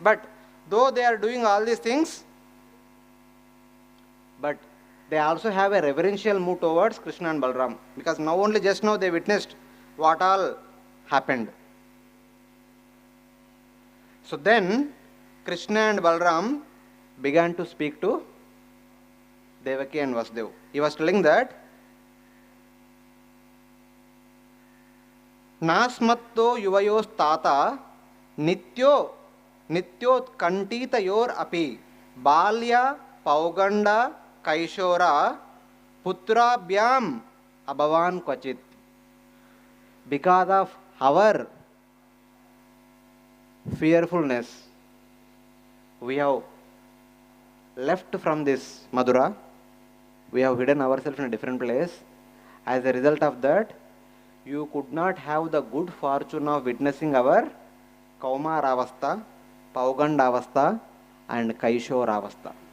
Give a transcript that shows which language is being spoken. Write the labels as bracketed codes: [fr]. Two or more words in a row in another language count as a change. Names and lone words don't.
[en] But though they are doing all these things, but they also have a reverential mood towards Krishna and Balram, because now only just now they witnessed what all happened. So then Krishna and Balram began to speak to Devaki and Vasudeva. He was telling that [sa] नास्मत्तो युवयोस् तात नित्योत् कण्ठितयोर् अपि बाल्य पौगण्ड कैशोरा पुत्राभ्याम् अभवन् क्वचित्. [en] Because of our fearfulness, we have left from this Mathura, we have hidden ourselves in a different place. As a result of that, you could not have the good fortune of witnessing our Kaumaravastha, Paugandavastha and Kaishoravastha.